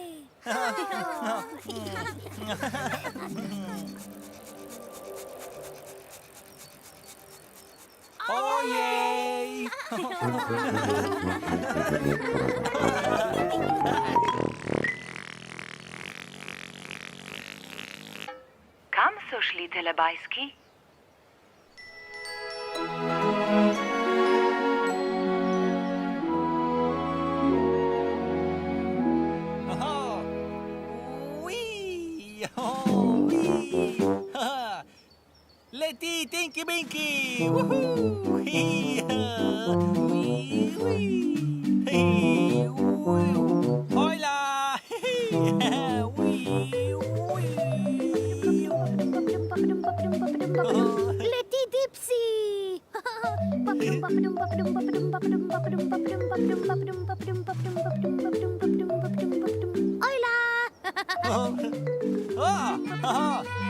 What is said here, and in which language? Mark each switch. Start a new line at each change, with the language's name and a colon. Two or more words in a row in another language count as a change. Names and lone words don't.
Slovenian: Ojej! Kam so šli telebajski? Aha! Ui! Oh, ui! Ha! Leti, Tinky Binky! Woohoo! Hee-ha! Ui, ui! Hee! Ui! Hola! Hee! Ui! Ui! Letty Dipsy! Hola! Ah! Ah!